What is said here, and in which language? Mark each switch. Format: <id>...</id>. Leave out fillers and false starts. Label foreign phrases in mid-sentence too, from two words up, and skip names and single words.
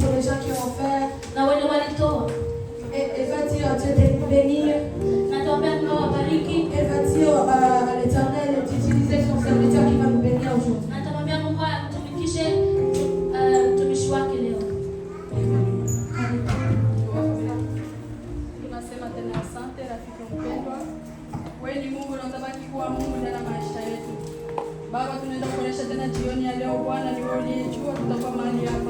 <fr>gens qui ont fait.</fr> <sw>Na wenye walitoa.</sw> <fr>Et va dire à Dieu de bénir.</fr> <sw>Nataombea Mungu awabariki.</sw> <fr>Et va dire à l'Éternel d'utiliser son serviteur qui va nous bénir aujourd'hui.</fr> <sw>Nataombea Mungu amtumikishe mtumishi wake leo. Tunasema tena asante rafiki mpendwa. Wewe ni Mungu na utabaki kuwa Mungu ndani ya maisha yetu. Baba, tunaenda kuonesha tena jioni ya leo Bwana, ni wewe uliyejua tutakuwa mahali hapa.</sw>